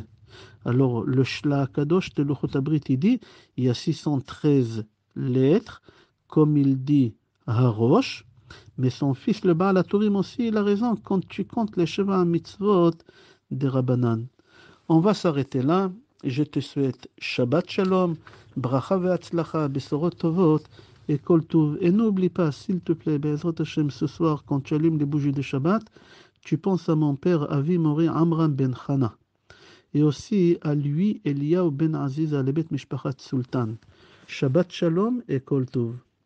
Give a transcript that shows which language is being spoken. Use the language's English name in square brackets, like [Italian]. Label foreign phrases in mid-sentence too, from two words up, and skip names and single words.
[French] Alors, le Shla Kadosh de Luchot HaBrit, il dit, il y a 613 lettres, comme il dit Harosh, mais son fils, le Baal HaTurim aussi, il a raison quand tu comptes les [Hebrew] שבע מצוות [French] des Rabbanan. On va s'arrêter là. Je te souhaite [Hebrew] שבת שלום, ברכה והצלחה, בשורות טובות [French] et [Hebrew] כל טוב. [French] Et n'oublie pas, s'il te plaît, [Hebrew] בעזרת השם, [French] ce soir, quand tu allumes les bougies de Shabbat, tu penses à mon père [Hebrew] אבי מורי [French] Amram ben Chana. Et aussi à lui, Eliyahu ben Aziz, à l'Ebet Mishpachat Sultan. [Hebrew] שבת שלום et כל טוב.